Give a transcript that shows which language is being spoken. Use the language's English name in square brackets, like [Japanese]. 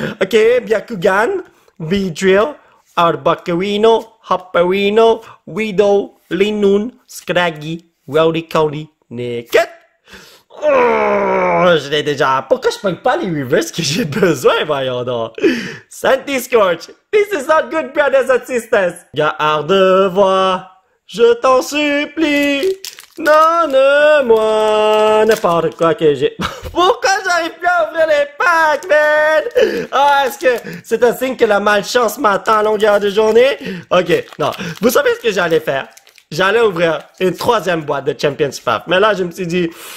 [English] Ok, Byakugan, Beedrill, Arbucarino, Hopperino, Weedle, Linoon, Scraggy, Rowdy, Nicket. [French] Oh, je l'ai déjà. Pourquoi je prends pas les reverse que j'ai besoin, voyons donc? Sandy Scorch. [English] This is not good, brothers and sisters. [French] Garde-moi. Je t'en supplie. Donne-moi n'importe quoi que j'ai. Pourquoi j'arrive plus à ouvrir les packs, man? Ah, est-ce que c'est un signe que la malchance m'attend à longueur de journée? Ok, non. Vous savez ce que j'allais faire? J'allais ouvrir une troisième boîte de Champions Path. Mais là, je me suis dit...